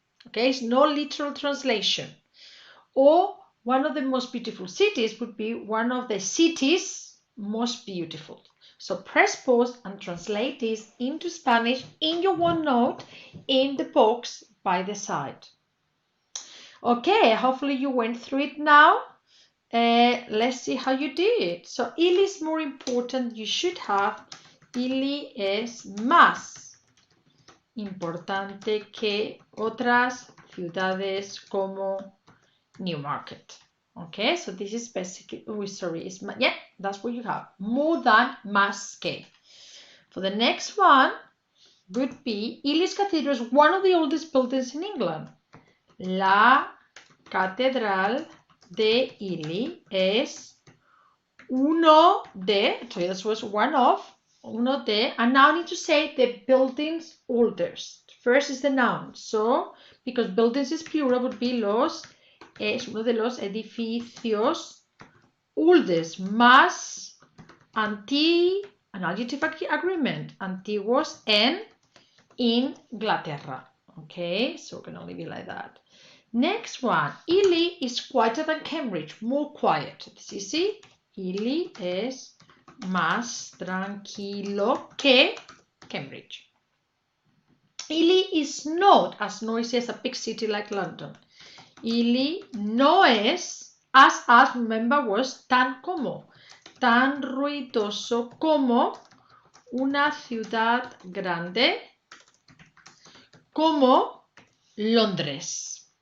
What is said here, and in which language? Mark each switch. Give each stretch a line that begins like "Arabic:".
English: Okay, it's no literal translation. Or one of the most beautiful cities would be one of the cities most beautiful. So press pause and translate this into Spanish in your OneNote in the box by the side. Okay, hopefully you went through it now. Let's see how you did. So Ili is more important. You should have
Spanish: Ili es más importante que otras ciudades como Newmarket.
English: Okay, so this is basically, yeah, that's what you have. More than,
Spanish: más que.
English: For the next one would be, Ili's Cathedral is one of the oldest buildings in England.
Spanish: La Catedral de Ili es uno de,
English: so this was one of,
Spanish: uno de,
English: and now I need to say the building's oldest. First is the noun, so because buildings is plural would be los,
Spanish: es uno de los edificios
English: oldest, más an adjective agreement,
Spanish: antiguos en Inglaterra.
English: Okay, so it can only be like that. Next one, Ili is quieter than Cambridge, more quiet. It's easy.
Spanish: Ili es más tranquilo que Cambridge.
English: Ely is not as noisy as a big city like London.
Spanish: Ely no es,
English: as remember was
Spanish: tan ruidoso como una ciudad grande como Londres.